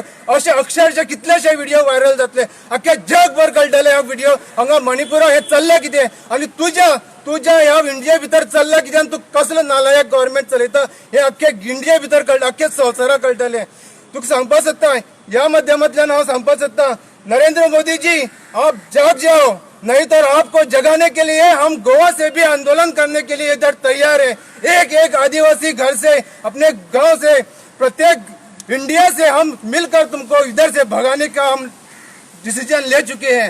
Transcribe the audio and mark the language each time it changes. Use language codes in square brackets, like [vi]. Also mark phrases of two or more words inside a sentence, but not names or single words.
[kok] अशे अक्षरशः कितलेशे व्हिडिओ व्हायरल जातले, अख्खे जगभर कळटले हा व्हिडिओ. हांगा मणिपुरा हे चल्ले कितें आनी तुज्या ह्या इंडिया भितर चल्ला कितें आनी तूं कसलो नालायक गव्हर्नमेंट चलयता हे अख्खे इंडिया भितर कळटा, अख्खे संवसाराक कळटले. तुका सांगपाक सोदता ह्या माध्यमांतल्यान हांव सांगपाक सोदता [hi] नरेंद्र मोदी जी आप जाग जाओ, नहीं तो आपको जगाने के लिए हम गोवा से भी आंदोलन करने के लिए इधर तैयार है. एक आदिवासी घर से, अपने गांव से, प्रत्येक इंडिया से हम मिलकर तुमको इधर से भगाने का हम डिसीजन ले चुके हैं.